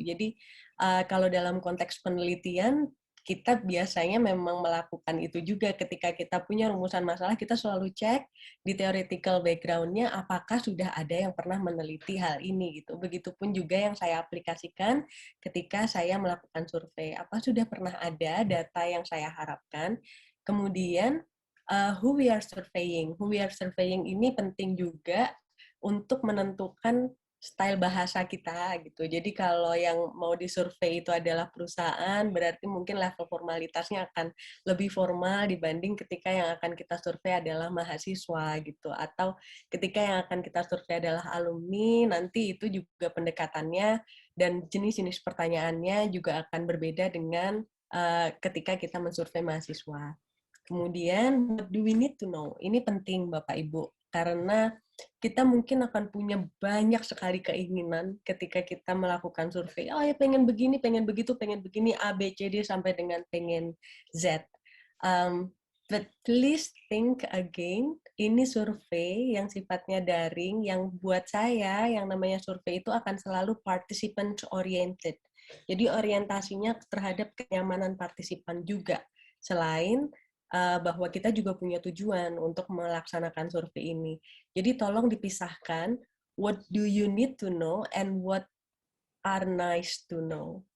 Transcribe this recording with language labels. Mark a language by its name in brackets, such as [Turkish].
[Indonesian] Jadi kalau dalam konteks penelitian kita biasanya memang melakukan itu juga ketika kita punya rumusan masalah, kita selalu cek di theoretical background-nya apakah sudah ada yang pernah meneliti hal ini gitu. Begitupun juga yang saya aplikasikan ketika saya melakukan survei. Apa sudah pernah ada data yang saya harapkan? Kemudian [English] who we are surveying. Who we are surveying [Indonesian] ini penting juga untuk menentukan style bahasa kita gitu. Jadi kalau yang mau disurvei itu adalah perusahaan, berarti mungkin level formalitasnya akan lebih formal dibanding ketika yang akan kita survei adalah mahasiswa gitu. Atau ketika yang akan kita survei adalah alumni, nanti itu juga pendekatannya dan jenis-jenis pertanyaannya juga akan berbeda dengan ketika kita mensurvei mahasiswa. Kemudian, [English] what do we need to know? [Indonesian] Ini penting, Bapak Ibu, karena kita mungkin akan punya banyak sekali keinginan ketika kita melakukan survei. Oh ya, pengen begini, pengen begitu, pengen begini, A, B, C, D, sampai dengan pengen Z. [English] But please think again, [Indonesian] ini survei yang sifatnya daring, yang buat saya, yang namanya survei itu akan selalu participant oriented. Jadi orientasinya terhadap kenyamanan partisipan juga. Selain bahwa kita juga punya tujuan untuk melaksanakan survei ini. Jadi tolong dipisahkan [English] what do you need to know and what are nice to know.